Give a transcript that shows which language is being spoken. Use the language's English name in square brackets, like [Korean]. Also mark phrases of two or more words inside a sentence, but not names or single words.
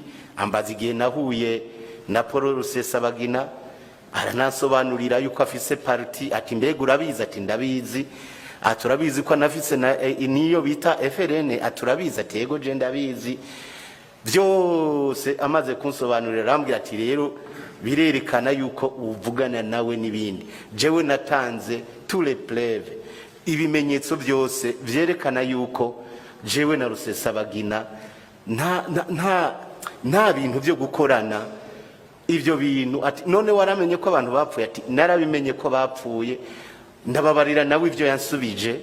[Rundi] Ambaza igihe nahuye na Paul Rusesabagina aranasobanurira yuko afise parti, ati mbega urabizi? Ati ndabizi. Aturabizi ko anafise niyo bita FRN, aturabizi? Ati yego je ndabizi. Byose amaze kunsobanurira arambwira ati rero birerekana yuko uvugana nawe n'ibindi. Jewe natanze [French] tous les preuves, [Rundi] ibimenyetso byose byerekana yuko jewe na Rusesabagina nta bintu byo gukorana ibyo bintu. Ati none waramenye ko abantu bapfuye? Ati narabimenye ko bapfuye, ndababarira nawe ibyo yansubije.